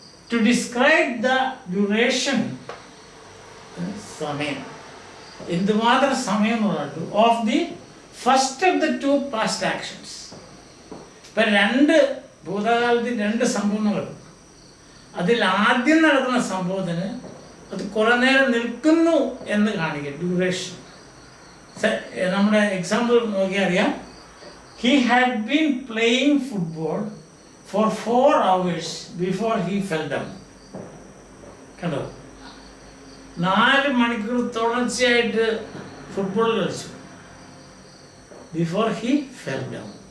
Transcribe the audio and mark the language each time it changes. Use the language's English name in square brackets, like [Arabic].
[English] to describe the duration, [Malayalam] സമയം, എന്തുമാത്രം സമയം എന്നുള്ളത്, [English] Of the first of the two past actions. [Malayalam] ഇപ്പം രണ്ട് ഭൂതകാലത്തിൽ രണ്ട് സംഭവങ്ങൾ, അതിൽ ആദ്യം നടക്കുന്ന സംഭവത്തിന് അത് കുറേ നേരം നിൽക്കുന്നു എന്ന് കാണിക്കുക, ഡ്യൂറേഷൻ. നമ്മുടെ എക്സാമ്പിൾ നോക്കിയാൽ അറിയാം. [English] He had been playing football for 4 hours before he fell down. [Malayalam] കണ്ടോ, 4 മണിക്കൂർ തുടർച്ചയായിട്ട് ഫുട്ബോൾ കളിച്ചു, [English] Before he fell down.